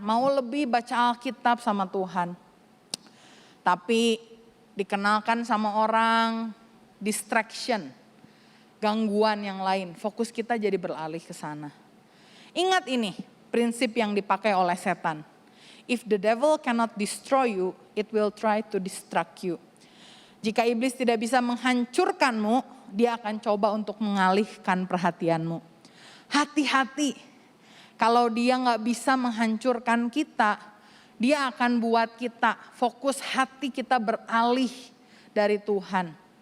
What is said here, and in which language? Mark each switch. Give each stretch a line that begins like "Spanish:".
Indonesian: Mau lebih baca Alkitab sama Tuhan. Tapi dikenalkan sama orang, distraction, gangguan yang lain. Fokus kita jadi beralih ke sana. Ingat ini, prinsip yang dipakai oleh setan.
English: If the devil cannot destroy you, it will try to distract you.
Indonesian: Jika iblis tidak bisa menghancurkanmu, dia akan coba untuk mengalihkan perhatianmu. Hati-hati, kalau dia gak bisa menghancurkan kita, dia akan buat kita fokus hati kita beralih dari Tuhan.